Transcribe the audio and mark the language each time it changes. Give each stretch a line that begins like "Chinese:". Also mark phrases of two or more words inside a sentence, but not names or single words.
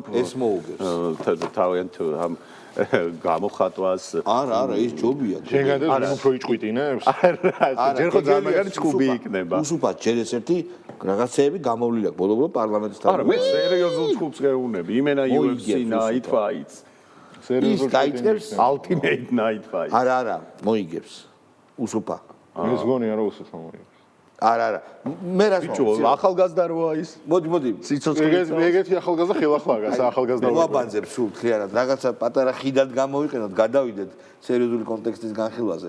Georgian: ეს მოუგებს თავიანთ ამ გამოხატვას არა ის ჯობია შეგადეთ უფრო იჭყვიტინებს ჯერ ხო ძალიან ჩხუბი იქნება უსუფად ჯერ ეს ერთი რაღაცეები გამოვლილი აქვს ბოლო-ბოლო პარლამენტის თავში არა მე სერიოზულ ჩხუბს გეუბნები იმენა
English: UFC night fights
Georgian: სერიოზულ დაიწყებს
English: ultimate night fights
Georgian: არა მოიგებს უსუფა ეს გონია რომ უსუფა მოიგებს არა მე რას ბიჭო ახალგაზრდა როა ის მოდი სიცოცხლე ეგეთი ახალგაზრდა ხელახლა ახალგაზრდა მოაბანძებს სულ თლიანად რაღაცა პატარა ხიდად გამოვიყენოთ გადავიდეთ სერიოზული კონტექსტის განხილვაზე